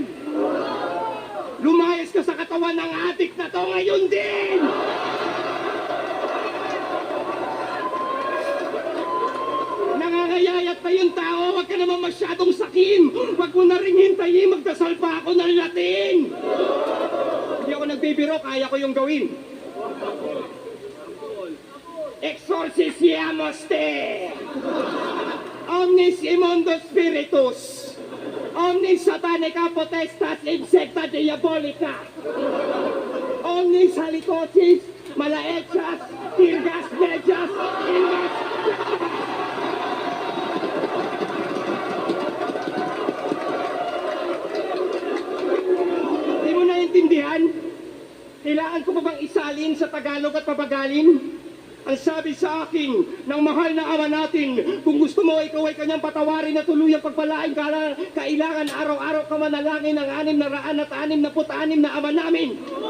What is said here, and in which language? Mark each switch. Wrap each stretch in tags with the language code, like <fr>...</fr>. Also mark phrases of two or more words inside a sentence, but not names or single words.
<tl>Lumayas ka sa katawan ng adik na to ngayon din! Nangangayayat pa yung tao, wag ka naman masyadong sakim. Wag mo na rin hintayin, magdasal pa ako ng Latin. Hindi ako nagbibiro, kaya ko yung gawin.</tl> <la>Exorcisiamos te! Omnis immundo spiritus! Omnis satanica potestas insecta diabolica! Omnis halitosis, malaechas, tirgas, mejas, ilgas!</la> <tl>Di mo naiintindihan? Kailangan ko pa bang isalin sa Tagalog at papagalin? Ang sabi sa akin ng mahal na ama natin, kung gusto mo ikaw ay kanyang patawarin na tuluyang pagpalain, kailangan araw-araw ka manalangin ng 666 na ama namin.</tl>